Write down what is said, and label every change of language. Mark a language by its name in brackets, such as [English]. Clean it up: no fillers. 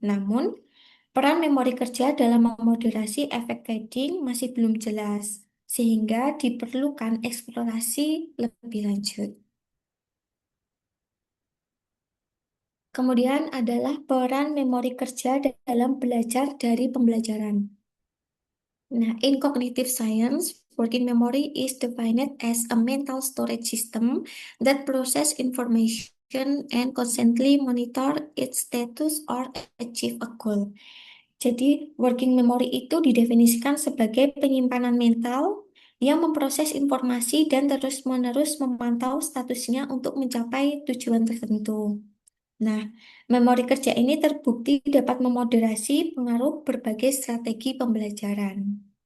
[Indonesian] Namun, peran memori kerja dalam memoderasi efek fading masih belum jelas, sehingga diperlukan eksplorasi lebih lanjut. Kemudian adalah peran memori kerja dalam belajar dari pembelajaran. [English] Nah, in cognitive science, working memory is defined as a mental storage system that process information and constantly monitor its status or achieve a goal. [Indonesian] Jadi, working memory itu didefinisikan sebagai penyimpanan mental yang memproses informasi dan terus-menerus memantau statusnya untuk mencapai tujuan tertentu. Nah, memori kerja ini terbukti dapat memoderasi pengaruh berbagai strategi pembelajaran.